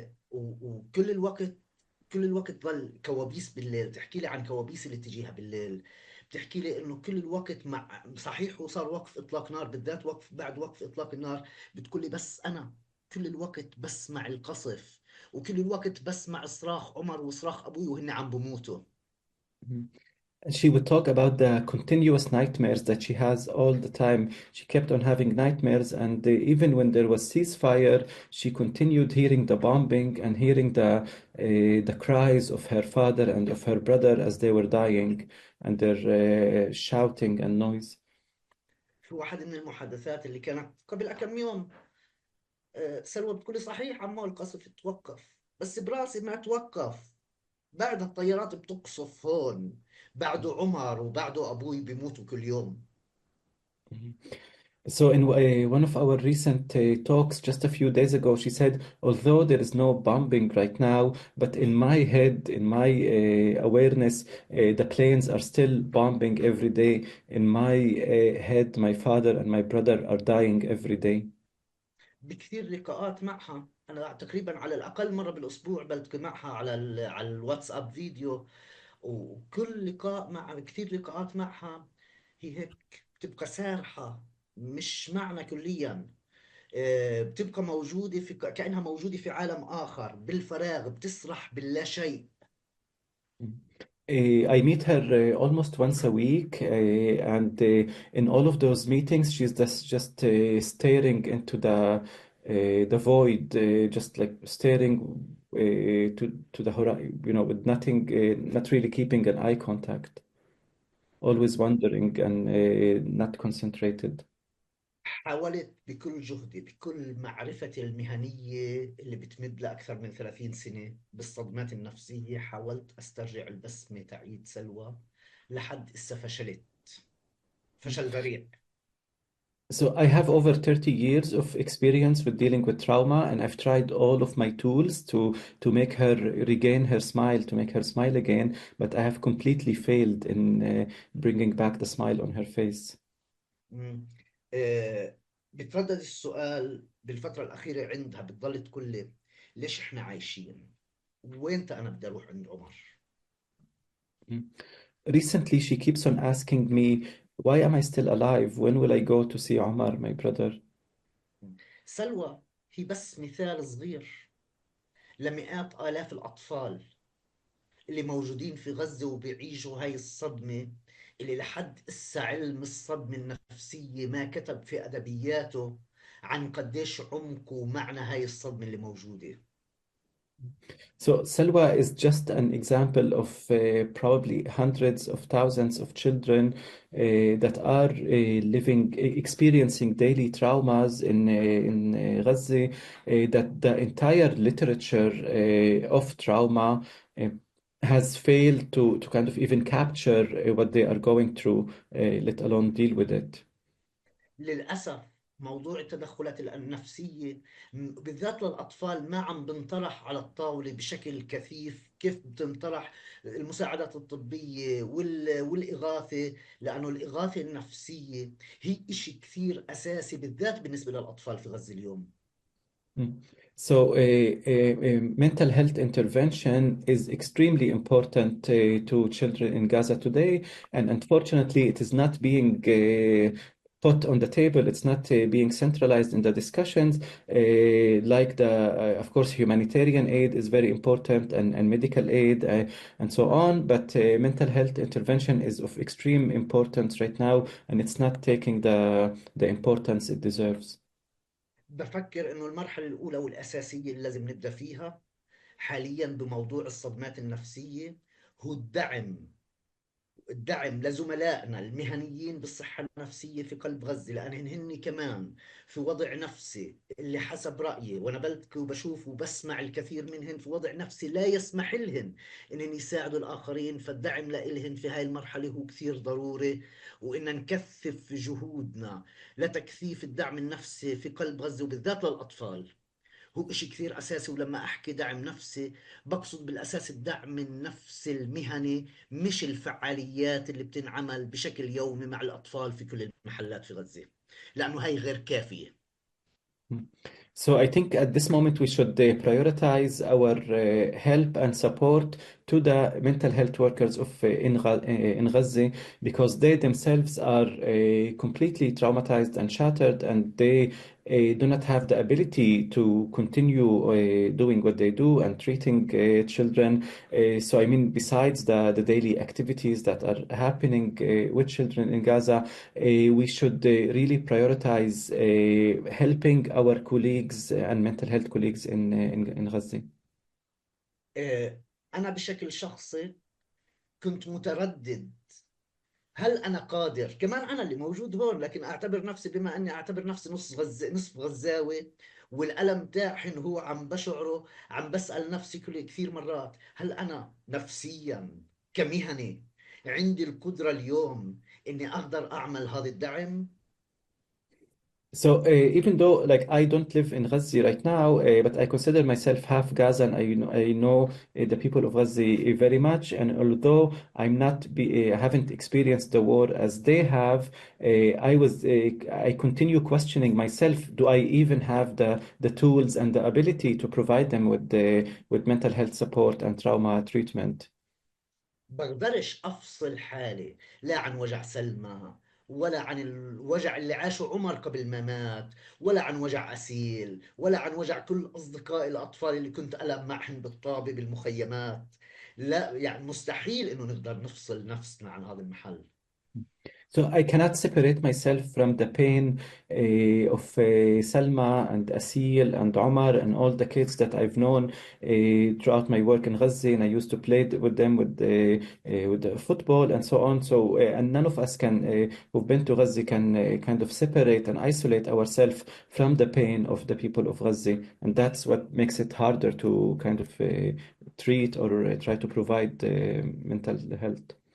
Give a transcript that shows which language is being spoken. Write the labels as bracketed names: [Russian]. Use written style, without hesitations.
[Arabic] وكل الوقت، كل الوقت ضل كوابيس بالليل، تحكي لي عن كوابيس اللي تجيها بالليل. بتحكي لي انه كل الوقت مع صحيح وصار وقف اطلاق نار، بالذات وقف بعد وقف اطلاق النار، بتقول لي بس انا كل الوقت بسمع القصف، وكل الوقت بسمع صراخ عمر وصراخ ابوي وهن عم بموتوا. [English] And she would talk about the continuous nightmares that she has all the time. She kept on having nightmares, and even when there was ceasefire, she continued hearing the bombing and hearing the cries of her father and of her brother as they were dying, and their shouting and noise. [Arabic] في واحد من المحادثات اللي كانت قبل كم يوم، سلوى بتقول لي صحيح عمو القصف توقف، بس براسي ما توقف، بعد الطيارات بتقصف هون، بعده عمر وبعده أبوي بيموتوا كل يوم. [English] So, in one of our recent talks just a few days ago, she said, although there is no bombing right now, but in my head, in my awareness, the planes are still bombing every day. In my head, my father and my brother are dying every day. [Arabic] بكثير لقاءات معها، أنا تقريبا على الأقل مرة بالأسبوع بلتقي معها على على الواتساب فيديو، وكل لقاء مع كثير لقاءات معها هي هيك بتبقى سارحة، مش معنا كليا. بتبقى موجودة في كأنها موجودة في عالم آخر بالفراغ، بتسرح باللا شيء. [English] I meet her almost once a week, and in all of those meetings, she's just staring into the void, just like staring to the horizon, with nothing, not really keeping an eye contact, always wondering and not concentrated. [Arabic] حاولت بكل جهدي، بكل معرفتي المهنية اللي بتمد لأكثر من 30 سنة بالصدمات النفسية، حاولت أسترجع البسمة تعيد سلوى، لحد إسا فشلت فشل ذريع. [English] So I have over 30 years of experience with dealing with trauma, and I've tried all of my tools to make her regain her smile, to make her smile again, but I have completely failed in bringing back the smile on her face. مم. [Arabic] بتردد السؤال بالفترة الأخيرة عندها، بتضل تقول لي ليش إحنا عايشين؟ وين أنا بدي أروح عند عمر؟ Mm. [English] Recently, she keeps on asking me, why am I still alive? When will I go to see Omar, my brother? [Arabic] سلوى هي بس مثال صغير لمئات آلاف الأطفال اللي موجودين في غزة وبيعيشوا هاي الصدمة، اللي لحد إسا علم الصدمة النفسية ما كتب في أدبياته عن قديش عمق ومعنى هاي الصدمة اللي موجودة. [English] So Salwa is just an example of probably hundreds of thousands of children that are experiencing daily traumas in Gaza. That the entire literature of trauma uh, has failed to kind of even capture what they are going through, let alone deal with it. [Arabic] للأسف موضوع التدخلات النفسية بالذات للأطفال ما عم بنطرح على الطاولة بشكل كثيف كيف بتنطرح المساعدات الطبية والإغاثة، لأنه الإغاثة النفسية هي إشي كثير أساسي بالذات بالنسبة للأطفال في غزة اليوم. Mm. [English] So, mental health intervention is extremely important to children in Gaza today, and unfortunately, it is not being put on the table. It's not being centralized in the discussions. Like of course, humanitarian aid is very important, and medical aid, and so on. But mental health intervention is of extreme importance right now, and it's not taking the importance it deserves. [Arabic] بفكر إنه المرحلة الأولى والأساسية اللي لازم نبدأ فيها حاليا بموضوع الصدمات النفسية هو الدعم لزملائنا المهنيين بالصحة النفسية في قلب غزة، لأنهن هن كمان في وضع نفسي اللي حسب رأيي وأنا بلتقي وبشوف وبسمع الكثير منهن في وضع نفسي لا يسمح لهن إنهن يساعدوا الآخرين، فالدعم لإلهن في هاي المرحلة هو كثير ضروري، وإن نكثف جهودنا لتكثيف الدعم النفسي في قلب غزة وبالذات للأطفال هو إشي كثير أساسي. ولما أحكي دعم نفسي بقصد بالأساس الدعم النفسي المهني، مش الفعاليات اللي بتنعمل بشكل يومي مع الأطفال في كل المحلات في غزة، لأنه هاي غير كافية. [English] So I think at this moment we should prioritize our help and support to the mental health workers of in Gaza, because they themselves are completely traumatized and shattered, and they do not have the ability to continue doing what they do and treating children. So I mean, besides the daily activities that are happening with children in Gaza, we should really prioritize helping our colleagues and mental health colleagues in Gaza. [Arabic] أنا بشكل شخصي كنت متردد هل أنا قادر، كمان أنا اللي موجود هون لكن أعتبر نفسي، بما أني أعتبر نفسي نصف غزاوي والألم تاعهن هو عم بشعره، عم بسأل نفسي كثير مرات هل أنا نفسيا كمهني عندي القدرة اليوم إني أقدر أعمل هذا الدعم؟ [English] So even though like I don't live in Gaza right now, but I consider myself half Gazan. I know the people of Gaza very much, and although I haven't experienced the war as they have, I continue questioning myself. Do I even have the tools and the ability to provide them with mental health support and trauma treatment? [Arabic] بقدرش أفصل حالي لا عن وجع سلمى، ولا عن الوجع اللي عاشه عمر قبل ما مات، ولا عن وجع أسيل، ولا عن وجع كل أصدقائي الأطفال اللي كنت ألعب معهم بالطابة بالمخيمات. لا يعني مستحيل إنه نقدر نفصل نفسنا عن هذا المحل. [English] So I cannot separate myself from the pain of Salma and Asil and Omar and all the kids that I've known throughout my work in Gaza, and I used to play with them with the football and so on. So and none of us can who've been to Gaza can kind of separate and isolate ourselves from the pain of the people of Gaza, and that's what makes it harder to kind of treat or try to provide mental health.